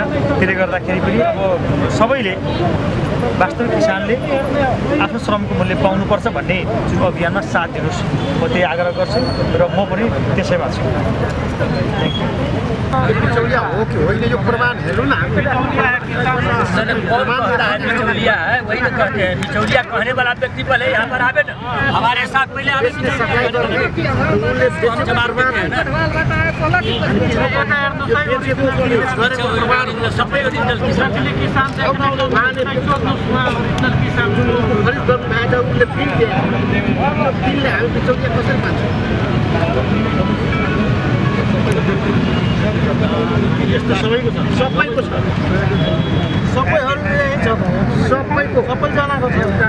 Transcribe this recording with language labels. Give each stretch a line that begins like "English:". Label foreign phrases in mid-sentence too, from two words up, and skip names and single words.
Nepali: त्यसले गर्दाखेरि पनि अब सबैले वास्तविक किसानले आफ्नो श्रमको मूल्य पाउनुपर्छ भन्ने जुन अभियानमा साथ दिनुहोस् म त्यही आग्रह गर्छु र म पनि त्यसैमा छु। बिचौलिया हो कि होइन यो प्रमाण हेर्नु न।
Hindi: बिचौलिया है वही तो कहते हैं। बिचौलिया कहने वाला व्यक्ति पहले यहाँ पर आवे ना, हमारे साथ पहले आवे। हम जवाब देते हैं ना
Nepali: सबै ओरिजिनल किसान यस्तो सबैको छ, सबैको छ, सबैजनाको छ।